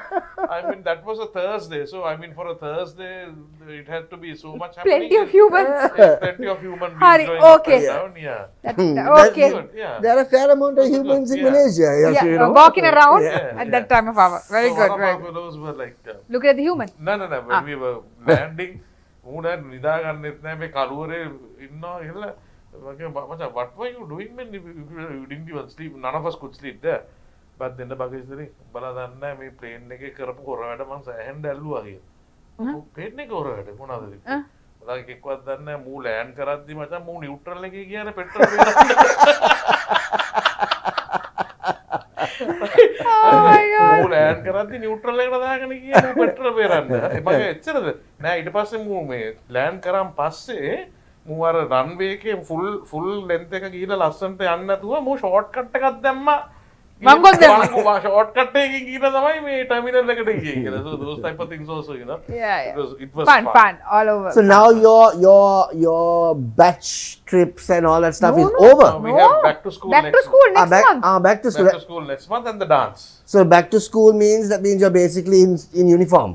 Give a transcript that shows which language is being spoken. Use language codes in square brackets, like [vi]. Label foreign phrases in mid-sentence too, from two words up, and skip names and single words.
[en] I mean, that was a Thursday, so I mean, for a Thursday, it had to be so much happening. Plenty of humans. Plenty of human beings going up and down. Yeah. Okay. Good, yeah. There are a fair amount of humans in Malaysia. Walking around at that time of hour. Very so good. One of our fellows were like, look at the human. No. When we were landing, [si] මූණ නිදා ගන්නෙත් නැහැ මේ කලුවරේ ඉන්නවා කියලා මචං [en] what were you doing man, you didn't even sleep, none of us could sleep there, but then the bagage [si] බලා දන්නේ නැහැ මේ ප්ලේන් එකේ කරපු කොර වැඩ මං සෑහෙන්න ඇල්ලුවා කියලා ප්ලේන් එකේ කොර වැඩ මොනවද බලා එකෙක්වත් දන්නේ නැහැ මූ ලෑන්ඩ් කරද්දි මචං මූ නියුට්‍රල් එකේ ගියානේ පෙට්‍රල් [en] my God. [si] මූ ලෑන්ඩ් කරද්දි නියුට්‍රල් එකට දාගෙන ගියේ මූ පෙට්‍රල් බේරන්න. මගේ එච්චරද? නෑ ඊට පස්සේ මූ මේ ලෑන්ඩ් කරන් පස්සේ මූ අර රන්වේ එකේ [en] full length [si] එක ගිහලා ලස්සනට යන්න නැතුව මූ [en] short cut [si] එකක් දැම්මා. මංගොත් දැම්මා. [en] short cut [si] එකකින් ගිහලා තමයි මේ ටර්මිනල් එකට ගියේ කියලා. [en] So those type of things also, you know. Yeah. It was Fun all over. So now your batch trips and all that stuff is over. We have back to school Back to next school month. next month. Back to school. Back to school next month and the dance. So back to school means you're basically in uniform.